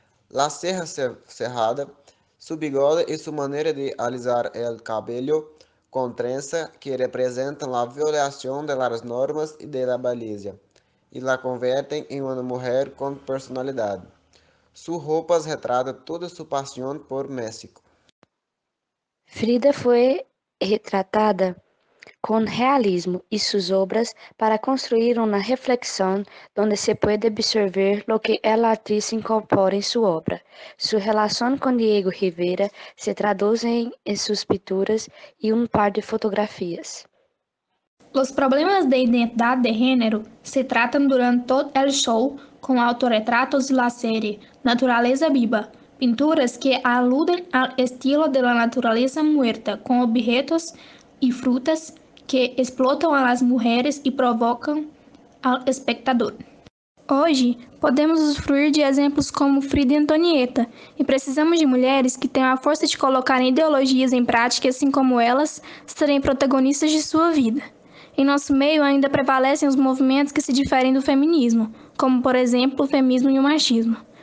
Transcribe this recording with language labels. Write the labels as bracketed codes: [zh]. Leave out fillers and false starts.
[es] La ceja cerrada, su bigode y su manera de alisar el cabello con trenza que representan la violación de las normas y de la belleza, y la convierten en una mujer con personalidad. Sus ropas retratan toda su pasión por México. [pt] Frida foi retratada com realismo e suas obras para construir uma reflexão onde se pode absorver o que a atriz incorpora em sua obra. Sua relação com Diego Rivera se traduz em suas pinturas e par de fotografias. [es] Los problemas de identidad de género se tratan durante todo el show con autorretratos de la serie Naturaleza Viva, pinturas que aluden al estilo de la naturaleza muerta con objetos y frutas que [pt] explotam [es] a las mujeres [pt] e provocam ao espectador. Hoje, podemos usufruir de exemplos como Frida e Antonieta, e precisamos de mulheres que tenham a força de colocarem ideologias em prática e, assim como elas, serem protagonistas de sua vida. Em nosso meio ainda prevalecem os movimentos que se diferem do feminismo, como, por exemplo, o feminismo e o machismo.